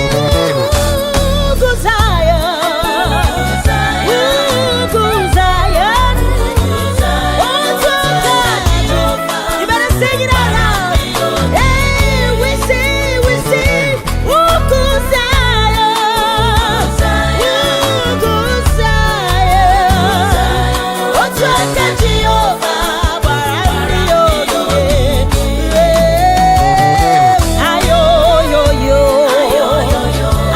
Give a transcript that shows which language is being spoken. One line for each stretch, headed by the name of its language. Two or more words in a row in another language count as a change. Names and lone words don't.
Igbo: Ugwu Zion. Ugwu Zion. Otu aka Jehova.
English: You better sing it out loud. Hey, we sing, we sing.
Igbo: Ugwu Zion. Ugwu Zion. Otu aka Jehova gbara ndị ogige. Ayo, yo, yo. Ayo, yo, yo.